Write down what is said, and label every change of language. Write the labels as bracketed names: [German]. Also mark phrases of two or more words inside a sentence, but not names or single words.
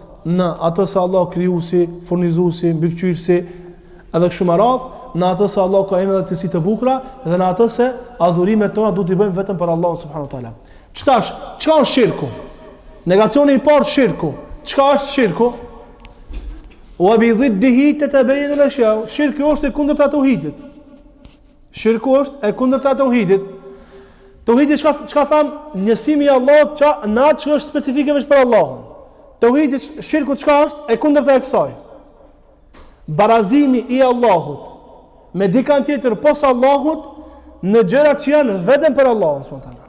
[Albanian] Në atë se Allah krijuesi, furnizuesi, mbikëqyrësi, edhe kështu me radhë, në atë se Allah ka emra dhe cilësi të bukura, dhe në atë se adhurimet tona duhet i bëjmë vetëm për Allahun [Arabic] سبحانه وتعالى. [Albanian] Çka është shirku? Negacioni i parë, shirku. Çka është shirku? [Arabic] وبضدها تتبين الأشياء. [Albanian] Shirku është e kundërta e tauhidit. Shirku është e kundërta e tauhidit. Tauhidi çka thon? Njësimi i Allahut në atë që është specifike vetëm për Allahun. Tauhidi, shirku çka është? E kundërta e kësaj. Barazimi i Allahut me dikant tjetër pos Allahut në gjërat që janë vetëm për Allahun [Arabic] سبحانه وتعالى.